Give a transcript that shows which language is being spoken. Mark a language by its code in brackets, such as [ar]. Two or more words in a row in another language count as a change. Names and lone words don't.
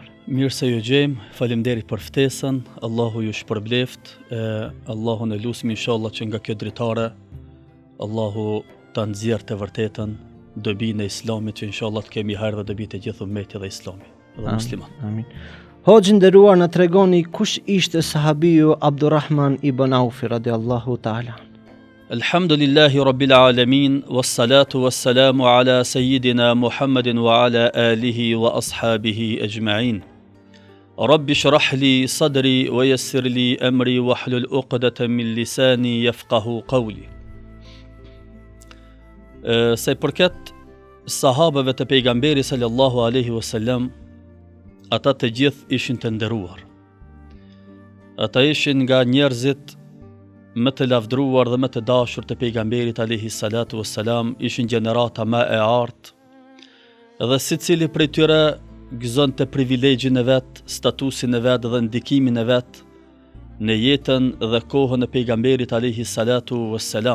[sq] Mirë se ju gjejmë, faleminderit për ftesën, Allahu ju shpërbleft, Allahun e lutim inshallah që nga kjo dritare Allahu ta nxjerrë të vërtetën dobinë e Islamit, që inshallah të kemi herë dhe dobi të gjithë ummetit dhe Islami dhe musliman. Amin. Hoxhë nderuar, na tregoni kush ishte sahabiu Abdurrahman ibn Auf [ar] رضي الله تعالى. الحمد لله رب العالمين والصلاة والسلام على سيدنا محمد وعلى آله وأصحابه أجمعين. رب اشرح لي صدري ويسر لي أمري واحلل عقدة من لساني يفقهوا قولي. [sq] Se përket sahabëve të pejgamberit [ar] صلى الله عليه وسلم, [sq] ata të gjithë ishin të nderuar. Ata ishin nga njerëzit më të lavdruar dhe më të dashur të pejgamberit [ar] عليه الصلاة والسلام, [sq] ishin gjenerata më e artë, dhe secili prej tyre gëzonte privilegjin e vet, statusin e vet dhe ndikimin e vet në jetën dhe kohën e pejgamberit [ar] عليه الصلاة والسلام.